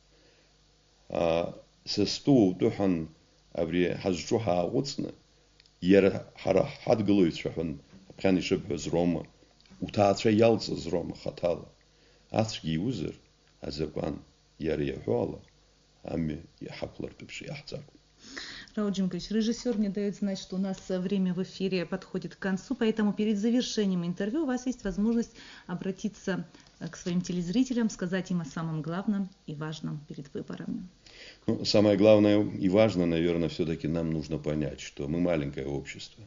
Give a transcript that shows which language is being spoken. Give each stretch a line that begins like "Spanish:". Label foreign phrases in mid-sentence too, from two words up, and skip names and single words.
Abkhazian: Са стәы утәыҳәан абри ҳазҿу ҳааҟәыҵны, иара ҳара ҳадгылаҩцәа ҳәан ԥхьан ишыбҳәаз рома, уҭаацәа иалҵыз рома хаҭала. Ацәгьа иузыр, азакәан иара иаҳәо ала, амҩа иҳақәлартәуп шиаҳҵаргьы.
Russian: Рауль Џьунгович, режиссер мне дает знать, что у нас время в эфире подходит к концу, поэтому перед завершением интервью у вас есть возможность обратиться к своим телезрителям, сказать им о самом главном и важном перед выборами. Самое главное и важное, наверное, все-таки нам нужно понять, что мы маленькое общество.